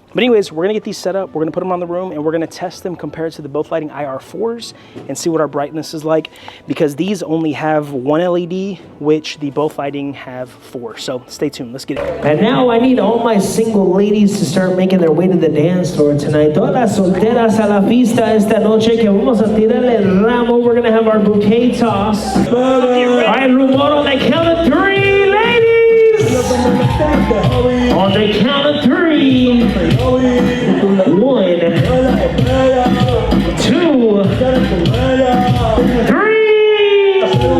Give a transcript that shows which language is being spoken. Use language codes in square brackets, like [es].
[en] But anyways, we're gonna get these set up, we're gonna put them on the room, and we're gonna test them compared to the Both Lighting IR4s and see what our brightness is like, because these only have one LED, which the Both Lighting have 4. So stay tuned, let's get it. And now I need all my single ladies to start making their way to the dance floor tonight. [es] Todas las solteras a la pista esta noche, que vamos a tirarle el ramo. [en] We're gonna have our bouquet toss. All right, Rumor, on the count of 3, ladies! On the count of 3. 1, 2, 3.